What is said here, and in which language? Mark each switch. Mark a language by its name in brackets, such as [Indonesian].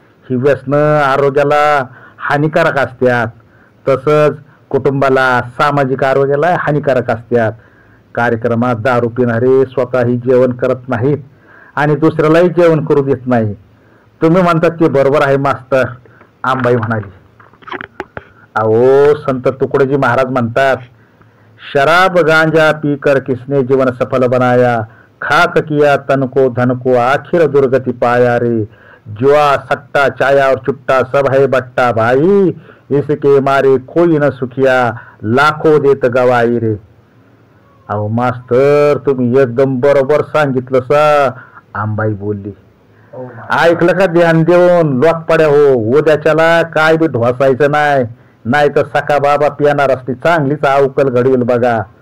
[Marathi] ही व्यसनं आरोग्याला हानिकारक असतात. तसंच कुटुंबाला सामाजिक आरोग्याला हानिकारक असतात. कार्यक्रमात दारू पिणारे स्वतःही जेवण करत नाहीत आणि दुसऱ्यालाही जेवण करू देत नाही. तुम्ही म्हणतात ते बरोबर आहे मास्तर. आंबाई म्हणाली. [Hindi] अहो संत तुकडोजी महाराज म्हणतात, शराब गांजा पी कर किसने जीवन सफल बनाया, खाक किया तन को धन को आखिर दुर्गति पाया रे, जुआ सट्टा चाया और चुट्टा सब है बट्टा भाई, इसके मारे कोई न सुखिया लाखो देत गवाई रे. [Marathi] अहो मास्तर तुम्ही एकदम बरोबर सांगितलं सा. आंबाई बोलली. ऐकलं का ध्यान देऊन लोकपड्या हो. उद्याच्याला काय बी ढोसायचं नाही, नाही तर सका बाबा पिणार असली चांगलीच अवकल घडवेल बघा.